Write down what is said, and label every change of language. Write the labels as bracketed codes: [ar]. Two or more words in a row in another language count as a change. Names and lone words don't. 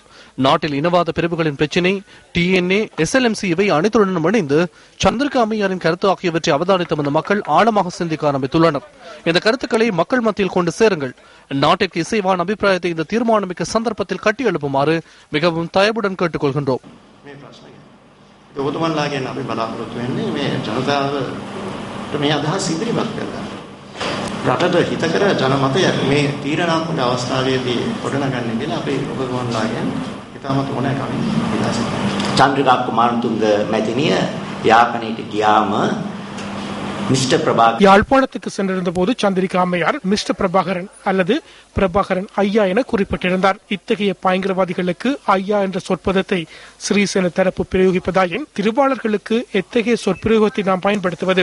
[ta] நாட்டில் இனவாத பிரிவுகளின் பிரச்சினை, டிஎன்ஏ, SLMC இவை அனைத்துடன் இணைந்து சந்திரிகா அம்மையாரின் கருத்து ஆகியவற்றை அவதானித்த அந்த மக்கள் ஆழமாக சிந்திக்க ஆரம்பித்துள்ளனர். இந்த கருத்துக்களை மக்கள் மத்தியில் கொண்டு சேருங்கள். நாட்டிற்கு இசைவான அபிப்பிராயத்தை இந்த தீர்மானமிக்க சந்தர்ப்பத்தில் கட்டி எழுப்புமாறு மிகவும் தயவுடன் கேட்டுக் கொள்கின்றோம். [si] රටට හිතකර ජනමතයක් මේ තීරණාත්මක අවස්ථාවේදී ගොඩනගන්නේ කියලා අපි ඔබතුමන්ලාගෙන් ඉතාමත් ඕනෑකමින් ඉල්ලා සිටිනවා. චන්ද්‍රිකා කුමාරතුංග මැතිණිය යාපනයට ගියාම மிஸ்டர் பிரபாகரன் [ta] யாழ்ப்பாணத்துக்கு சென்றிருந்த போது சந்திரிகா அம்மையார் மிஸ்டர் பிரபாகரன் அல்லது பிரபாகரன் ஐயா என குறிப்பிட்டிருந்தார். இத்தகைய பயங்கரவாதிகளுக்கு ஐயா என்ற சொற்பதத்தை ஸ்ரீசேன தரப்பு பிரயோகிப்பதாயின் திருவாளர்களுக்கு எத்தகைய சொற்பிரயோகத்தை நாம் பயன்படுத்துவது?